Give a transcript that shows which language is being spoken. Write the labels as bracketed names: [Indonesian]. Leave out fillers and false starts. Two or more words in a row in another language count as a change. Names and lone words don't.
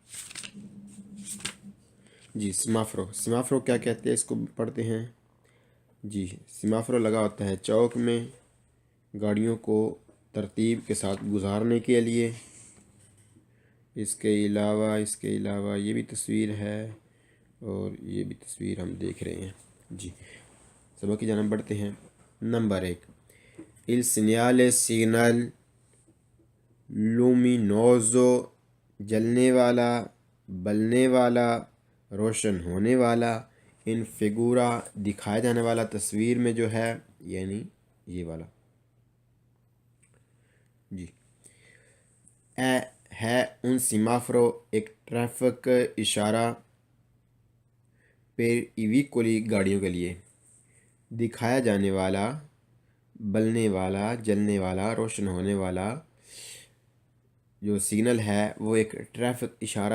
[Urdu] جی سیمافورو کیا کہتے ہیں اس کو پڑھتے ہیں جی سیمافورو لگا ہوتا ہے چوک میں گاڑیوں کو ترتیب کے ساتھ گزارنے کے لیے اس کے علاوہ یہ بھی تصویر ہے اور یہ بھی تصویر ہم دیکھ رہے ہیں جی سبق کی جانب بڑھتے ہیں نمبر 1 [Italian] Il segnale [Urdu] signal luminoso جلنے والا بلنے والا روشن ہونے والا [Italian] in figura [Urdu] دکھایا جانے والا تصویر میں جو ہے یعنی یہ والا جی اے ہے [Italian] un semaforo [Urdu] ایک ٹریفک اشارہ پر ایویکولی گاڑیوں کے لیے دکھایا جانے والا بلنے والا جلنے والا روشن ہونے والا جو سگنل ہے وہ ایک ٹریفک اشارہ